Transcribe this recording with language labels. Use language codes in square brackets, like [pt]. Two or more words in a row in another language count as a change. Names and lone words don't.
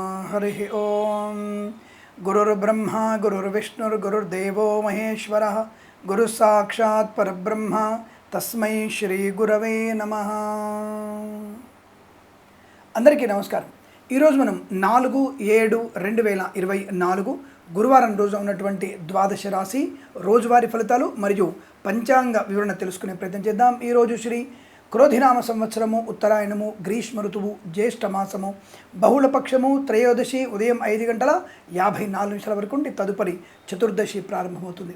[sa] हरिः ओम गुरुर्ब्रह्मा गुरुर्विष्णुर्गुरुर्देवो महेश्वरः गुरु साक्षात् परब्रह्म तस्मै श्री गुरवे नमः। [te] అందరికీ నమస్కారం। ఈరోజు మనం 4/7/2024 గురువారం రోజు ఉన్నటువంటి ద్వాదశ రాశి రోజువారీ ఫలితాలు మరియు పంచాంగ వివరణ తెలుసుకునే ప్రయత్నం చేద్దాం। ఈరోజు శ్రీ క్రోధినామ సంవత్సరము, ఉత్తరాయణము, గ్రీష్మ ఋతువు, జ్యేష్ఠ మాసము, బహుళపక్షము, త్రయోదశి ఉదయం 5:54 వరకు ఉండి తదుపరి చతుర్దశి ప్రారంభమవుతుంది।